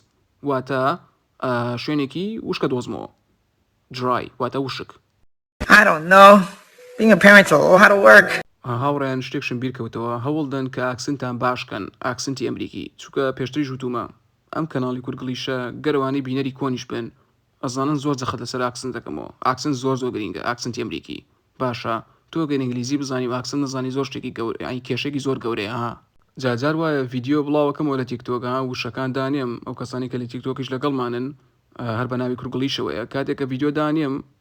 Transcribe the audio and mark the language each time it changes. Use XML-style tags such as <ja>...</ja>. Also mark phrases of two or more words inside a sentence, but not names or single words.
<ckb>واتە شوێنێکی وشکە دۆزمەوە. Dry واتە وشک.</ckb> <en>I don't know. Being a parent's a lot of work.</en> <ckb>هاوڕێن شتێکشم بیرکەوتەوە هەوڵدەن کە ئاکسنتان باشکەن ئاکسنتی ئەمریکی چووکە پێشتری ژووتومە ئەم کەناڵی کورگلیشە گەروانی بینەری کۆنیش بن ئەزانن زۆر جەخت لەسەر ئاکسنت دەکەمەوە ئاکسنت زۆر گرینگە ئاکسنتی ئەمریکی باشە تۆ گەن ئینگلیزی بزانی و ئاکسنت نزانی زۆر شتێکی گەورە ئەی کێشێکی زۆر گەورەیە ها جار وایە ڤیدیۆ بڵاوەکەمەوە لە تیکتۆکە وشەکان دانێم ئەو کەسانی کە لە تیکتۆکیش لەگەڵمانن هەر بە ناوی کورگلیشەوەیە کاتێک کە ڤیدیۆ دانێم</ckb>